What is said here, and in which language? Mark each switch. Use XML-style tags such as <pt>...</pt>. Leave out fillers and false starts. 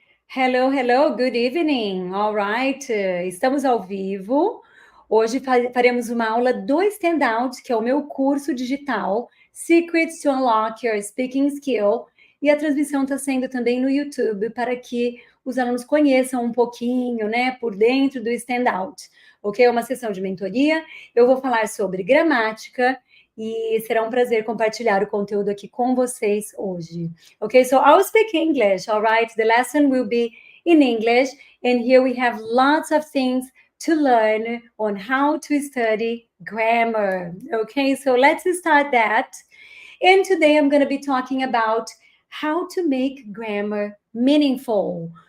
<en>Hello, hello, good evening. All right,</en> <pt>estamos ao vivo. Hoje faremos uma aula do Standout, que é o meu curso digital, Secrets to Unlock Your Speaking Skill. E a transmissão está sendo também no YouTube, para que os alunos conheçam um pouquinho, né, por dentro do Standout. Ok? É uma sessão de mentoria. Eu vou falar sobre gramática e será um prazer compartilhar o conteúdo aqui com vocês hoje.</pt> <en>Okay, so I'll speak English, all right? The lesson will be in English, and here we have lots of things to learn on how to study grammar. Okay, so let's start that. And today I'm going to be talking about how to make grammar meaningful.</en>